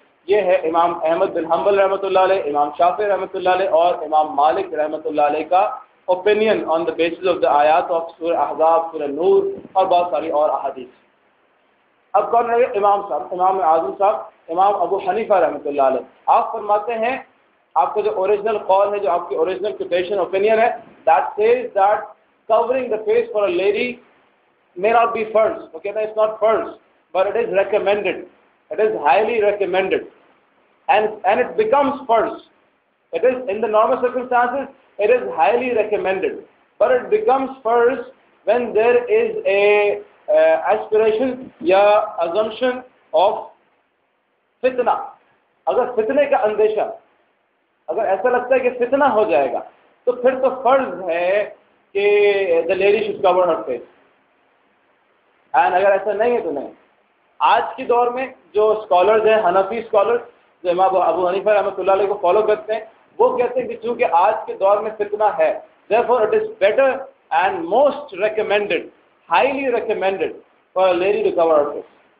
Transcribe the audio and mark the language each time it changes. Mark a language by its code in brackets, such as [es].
[ur] یہ ہے امام احمد بن حنبل رحمۃ اللہ علیہ، امام شافعی رحمۃ اللہ علیہ اور امام مالک رحمۃ اللہ علیہ کا opinion [en] on the basis of the [ur] آیات آف سورہ احزاب، سورہ نور اور بہت ساری اور احادیث. اب کون رہے امام صاحب، امام اعظم صاحب، امام ابو حنیفہ رحمۃ اللہ علیہ. آپ فرماتے ہیں آپ کا جو اوریجنل قول ہے، جو آپ کی اوریجنل کوٹیشن اوپینین ہے، [en] that says that covering the face for a lady may not be first. [ur] وہ کہتا ہے [en] it's not first, but it is recommended. It is highly recommended. And it becomes first. It is in the normal circumstances, it is highly recommended. But it becomes first when there is a aspiration یا assumption of فتنہ. [ur] اگر فتنے کا اندیشہ، اگر ایسا لگتا ہے کہ فتنہ ہو جائے گا تو پھر تو فرض ہے کہ [en] the lady should cover her face. [ur] And اگر ایسا نہیں ہے تو نہیں. آج کے دور میں جو اسکالرز ہیں، حنفی اسکالرز جو امام ابو حنیفہ رحمۃ اللہ علیہ کو فالو کرتے ہیں، وہ کہتے ہیں کہ چونکہ آج کے دور میں فتنہ ہے [en] therefore it is better and most recommended, highly recommended for a lady to cover her face.